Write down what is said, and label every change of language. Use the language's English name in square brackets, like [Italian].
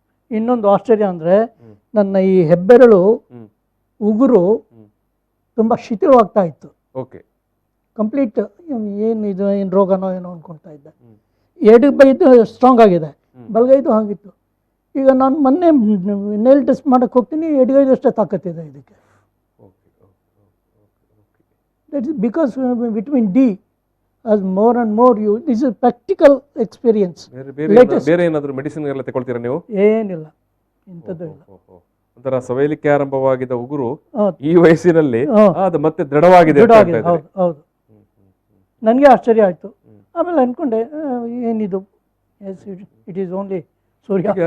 [Kannada] ಇನ್ನೊಂದು ಆಶ್ಚರ್ಯ ಅಂದರೆ, ನನ್ನ ಈ ಹೆಬ್ಬೆರಳು ಉಗುರು ತುಂಬ ಶಿಥಿಲವಾಗ್ತಾ ಇತ್ತು. [English] okay, [Kannada] ಕಂಪ್ಲೀಟ್ ಏನಿದು, ಏನು ರೋಗನೋ ಏನೋ ಅಂದ್ಕೊಳ್ತಾ ಇದ್ದೆ. ಎಡಗೈದು ಸ್ಟ್ರಾಂಗ್ ಆಗಿದೆ, ಬಲಗೈದು ಹಾಗಿತ್ತು. ಈಗ ನಾನು ಮೊನ್ನೆ ನೇಲ್ ಟೆಸ್ಟ್ ಮಾಡೋಕ್ಕೆ ಹೋಗ್ತೀನಿ, ಎಡಗೈದಷ್ಟೇ ತಾಕತ್ತಿದೆ ಇದಕ್ಕೆ. [English] That is because vitamin D as more and more you, this is practical experience. [Kannada] ಬೇರೆ ಏನಾದರೂ ಮೆಡಿಸಿನ್ ಎಲ್ಲ ತಗೊಳ್ತೀರಾ ನೀವು? ಏನಿಲ್ಲ, ಇಂಥದ್ದು ಇಲ್ಲ. ಒಂಥರ ಸವಯಲಿಕ್ಕೆ ಆರಂಭವಾಗಿದ್ದ ಉಗುರು ಈ ವಯಸ್ಸಿನಲ್ಲಿ ಅದು ಮತ್ತೆ ದೃಢವಾಗಿದೆ. ಹೌದು, ನನಗೆ ಆಶ್ಚರ್ಯ ಆಯಿತು. ಆಮೇಲೆ ಅಂದ್ಕೊಂಡೆ ಏನಿದು, [English] it is only [Kannada] ಸೂರ್ಯ.